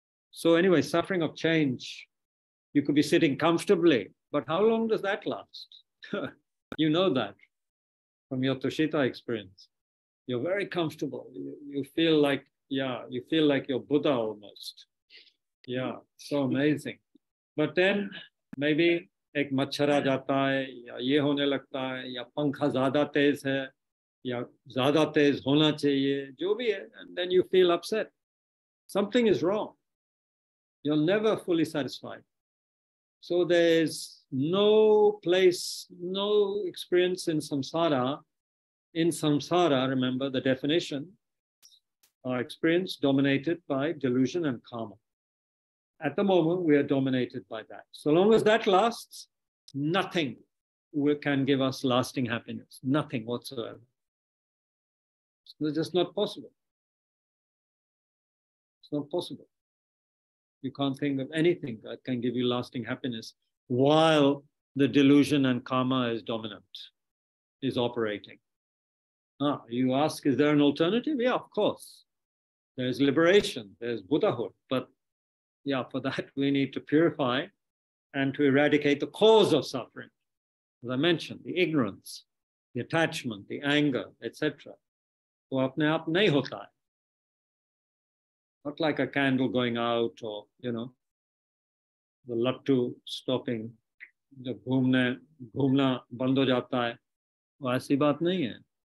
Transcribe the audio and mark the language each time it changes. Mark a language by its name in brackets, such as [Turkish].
[English] So anyway, suffering of change, you could be sitting comfortably, but how long does that last? You know that from your Tushita experience. You're very comfortable. You feel like, you feel like you're Buddha almost. Yeah, so amazing. But then maybe [Hindi] एक मच्छर आ जाता है या ये होने लगता है या पंखा ज़्यादा तेज है या ज़्यादा तेज होना चाहिए, जो भी है, [English] and then you feel upset. Something is wrong. You're never fully satisfied. So there's no place, no experience in samsara. In samsara, remember the definition, our experience dominated by delusion and karma. At the moment, we are dominated by that. So long as that lasts, nothing can give us lasting happiness. Nothing whatsoever. It's just not possible. It's not possible. You can't think of anything that can give you lasting happiness while the delusion and karma is dominant, is operating. You ask, is there an alternative? Yeah, of course. There's liberation, there's Buddhahood, but for that we need to purify and to eradicate the cause of suffering. As I mentioned, the ignorance, the attachment, the anger, etc. [Hindi] वो अपने आप नहीं होता है. [English] Not like a candle going out or, the lattu stopping, [Hindi] जब घूमना बंद हो जाता है, वो ऐसी बात नहीं है.